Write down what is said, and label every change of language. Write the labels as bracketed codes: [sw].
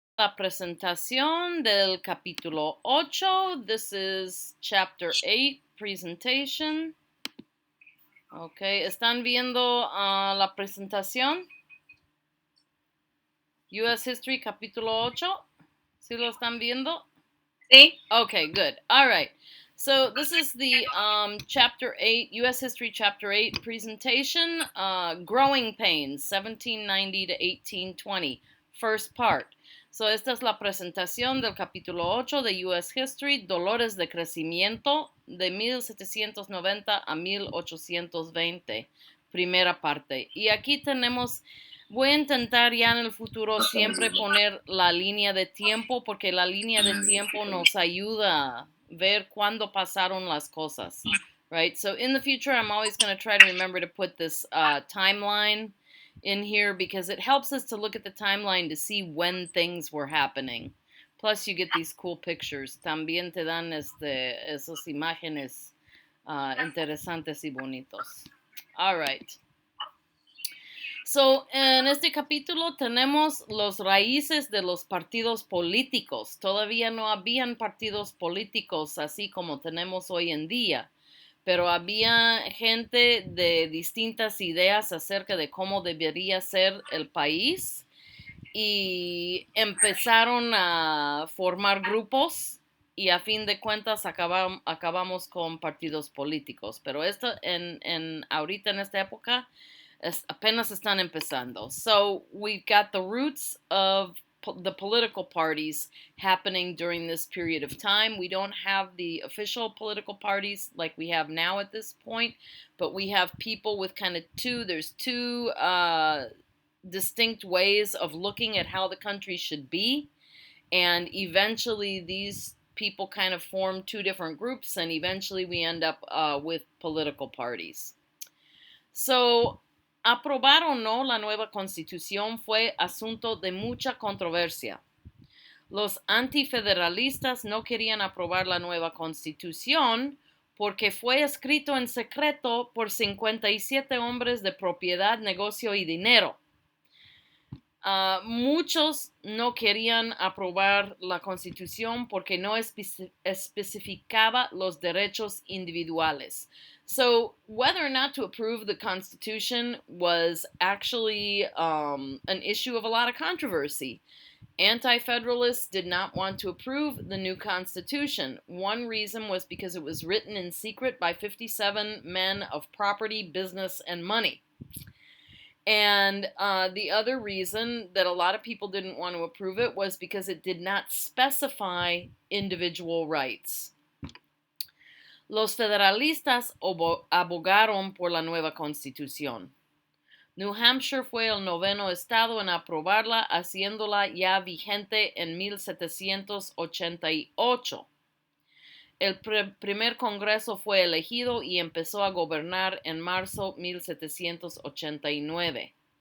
[es] la presentación del capítulo 8. [en] This is chapter 8, presentation. [es] Okay, ¿están viendo la presentación? US History, capítulo 8. ¿Sí lo están viendo? Sí. [en] Okay, good. All right. So this is the chapter 8, US History chapter 8 presentation, Growing Pains, 1790 to 1820, first part. [es] So esta es la presentación del capítulo 8 de US History, Dolores de Crecimiento, de 1790 a 1820, primera parte. Y aquí tenemos... Voy a intentar ya en el futuro siempre poner la línea de tiempo porque la línea de tiempo nos ayuda a ver cuándo pasaron las cosas, right? [en] So in the future, I'm always going to try to remember to put this timeline in here because it helps us to look at the timeline to see when things were happening. Plus, you get these cool pictures. [es] También te dan esas imágenes interesantes y bonitos. [en] All right. [es] So, en este capítulo tenemos los raíces de los partidos políticos. Todavía no habían partidos políticos así como tenemos hoy en día, pero había gente de distintas ideas acerca de cómo debería ser el país y empezaron a formar grupos y a fin de cuentas acabamos con partidos políticos. Pero esto ahorita en esta época apenas están empezando. [en] So we've got the roots of the political parties happening during this period of time. We don't have the official political parties like we have now at this point, but we have people with kind of there's two distinct ways of looking at how the country should be. And eventually these people kind of form two different groups, and eventually we end up with political parties. [es] So, aprobar o no la nueva constitución fue asunto de mucha controversia. Los antifederalistas no querían aprobar la nueva constitución porque fue escrito en secreto por 57 hombres de propiedad, negocio y dinero. Muchos no querían aprobar la constitución porque no especificaba los derechos individuales. [en] So whether or not to approve the Constitution was actually an issue of a lot of controversy. Anti-Federalists did not want to approve the new Constitution. One reason was because it was written in secret by 57 men of property, business, and money. And the other reason that a lot of people didn't want to approve it was because it did not specify individual rights. [es] Los federalistas abogaron por la nueva constitución. New Hampshire fue el noveno estado en aprobarla, haciéndola ya vigente en 1788. El primer congreso fue elegido y empezó a gobernar en marzo 1789.